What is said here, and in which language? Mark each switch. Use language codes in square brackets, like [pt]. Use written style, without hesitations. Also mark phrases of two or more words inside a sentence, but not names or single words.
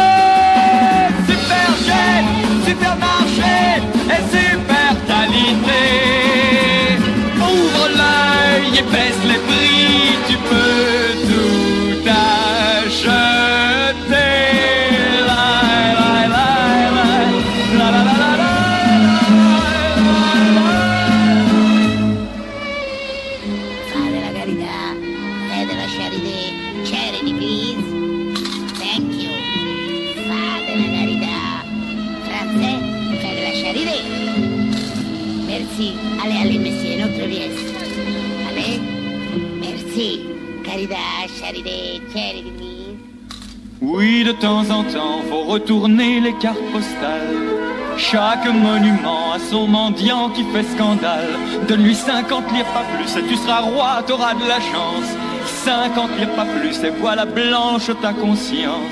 [fr] Super jet, supermarché et super qualité. Ouvre l'œil et baisse les prix, tu peux tout acheter. La la la la la la la la la. [it] Fa della carità e della charité. [en] Charity, please. Thank you. [it] Fa della carità. [fr] Français, [it] fa della [fr] charité. Merci. Allez, monsieur, notre pièce. Allez. Merci. Caridad, charité, [en] charity, please. [fr] Oui, de temps en temps, faut retourner les cartes postales. Chaque monument a son mendiant qui fait scandale. Donne-lui 50 lires, pas plus, et tu seras roi, t'auras de la chance. 50 lires, pas plus, et voilà blanche ta conscience.